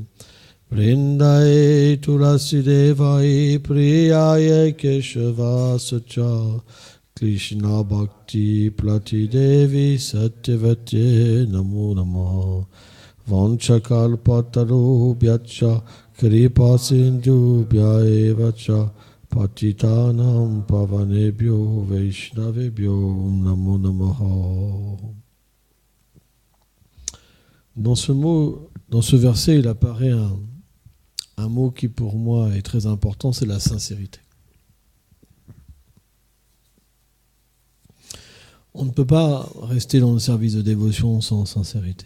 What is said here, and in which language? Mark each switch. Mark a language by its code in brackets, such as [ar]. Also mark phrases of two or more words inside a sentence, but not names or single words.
[sa] Vrindaye Tulasi Devai Priyaye Keshava Sacha Krishna Bhakti Plati Devi Satyavate Namo Namo Vanchakalpataru Bhyacha Kripa Sindhu Bhyaevacha Patitanam Pavanebhyo Vaishnavebhyo Namo Namaha. [fr] Dans ce verset, il apparaît un mot qui pour moi est très important, c'est la sincérité. On ne peut pas rester dans le service de dévotion sans sincérité.